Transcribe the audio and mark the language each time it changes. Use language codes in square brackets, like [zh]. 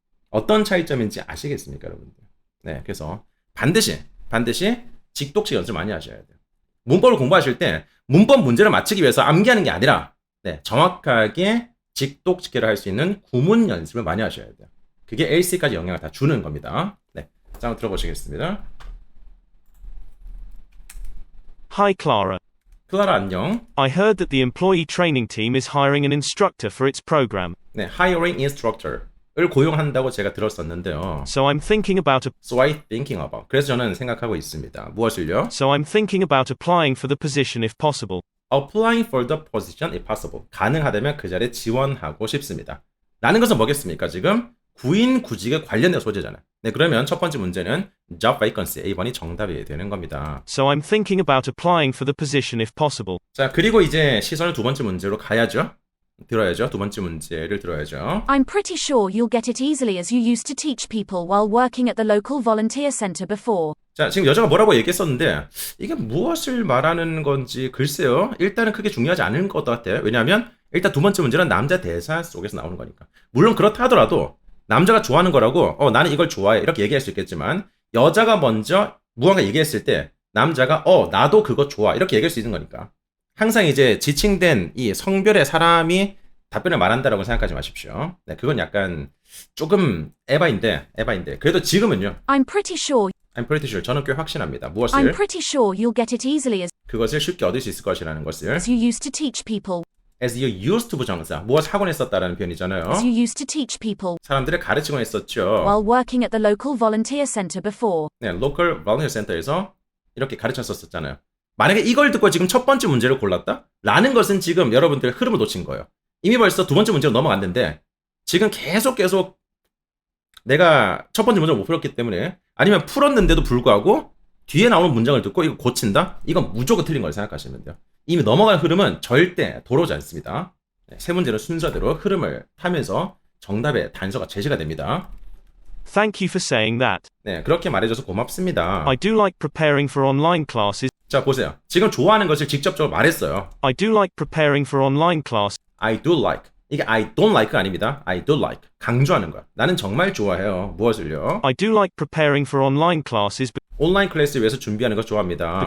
[ko] 어떤 차이점인지 아시겠습니까, 여러분들? 네, 그래서 반드시 직독식 연습 많이 하셔야 돼요. 문법을 공부하실 때 문법 문제를 맞추기 위해서 암기하는 게 아니라 정확하게 직독직해를 할 수 있는 구문 연습을 많이 하셔야 돼요. 그게 AC까지 영향을 다 주는 겁니다. 네, 자, 한번 들어보시겠습니다. [en] Hi Clara. [ko] 클라라 안녕. [en] I heard that the employee training team is hiring an instructor for its program. [ko] 네, [en] hiring instructor [ko] 를 고용한다고 제가 들었었는데요. [en] So I'm thinking about [ko] 그래서 저는 생각하고 있습니다. 무엇을요? [en] So I'm thinking about applying for the position if possible. Applying for the position if possible. [ko] 가능하다면 그 자리에 지원하고 싶습니다. 라는 것은 뭐겠습니까? 지금 구인 구직에 관련된 소재잖아요. 네, 그러면 첫 번째 문제는 job vacancy A번이 정답이 되는 겁니다. [en] So I'm thinking about applying for the position if possible. [ko] 자, 그리고 이제 시선을 두 번째 문제로 가야죠. 들어야죠. 두 번째 문제를 들어야죠. [en] I'm pretty sure you'll get it easily as you used to teach people while working at the local volunteer center before. [ko] 자, 지금 여자가 뭐라고 얘기했었는데 이게 무엇을 말하는 건지 글쎄요. 일단은 크게 중요하지 않은 것 같아요. 왜냐하면 일단 두 번째 문제는 남자 대사 속에서 나오는 거니까. 물론 그렇다 하더라도 남자가 좋아하는 거라고 나는 이걸 좋아해 이렇게 얘기할 수 있겠지만 여자가 먼저 무언가 얘기했을 때 남자가 나도 그거 좋아 이렇게 얘기할 수 있는 거니까 항상 이제 지칭된 이 성별의 사람이 답변을 말한다라고 생각하지 마십시오. 네, 그건 약간 조금 에바인데 그래도 지금은요. [en] I'm pretty sure. I'm pretty sure. [ko] 저는 꽤 확신합니다. [en] I'm [ko] 무엇을? [en] pretty sure you'll get it easily [ko] 그것을 쉽게 얻을 수 있을 것이라는 것을. [en] as you used to teach people. As you used to [ko] 부정사. 무엇을 하곤 했었다라는 표현이잖아요. [en] As you used to teach people [ko] 사람들을 가르치곤 했었죠. [en] while working at the local volunteer center before. [ko] 네, local volunteer center에서 이렇게 가르쳤었잖아요. 만약에 이걸 듣고 지금 첫 번째 문제를 골랐다? 라는 것은 지금 여러분들 흐름을 놓친 거예요. 이미 벌써 두 번째 문제로 넘어갔는데 지금 계속 내가 첫 번째 문제를 못 풀었기 때문에 아니면 풀었는데도 불구하고 뒤에 나오는 문장을 듣고 이거 고친다? 이건 무조건 틀린 걸 생각하시면 돼요. 이미 넘어간 흐름은 절대 돌아오지 않습니다. 네, 세 문제는 순서대로 흐름을 타면서 정답의 단서가 제시가 됩니다. [en] Thank you for saying that. [ko] 네, 그렇게 말해줘서 고맙습니다. I do like preparing for online classes. 자, 보세요. 지금 좋아하는 것을 직접적으로 말했어요. [en] I do like preparing for online class. I do like. [ko] 이게 [en] I don't like [ko] 가 아닙니다. [en] I do like. [ko] 강조하는 거야. 나는 정말 좋아해요. 무엇을요? [en] I do like preparing for online classes [ko] 온라인 클래스 위해서 준비하는 거 좋아합니다.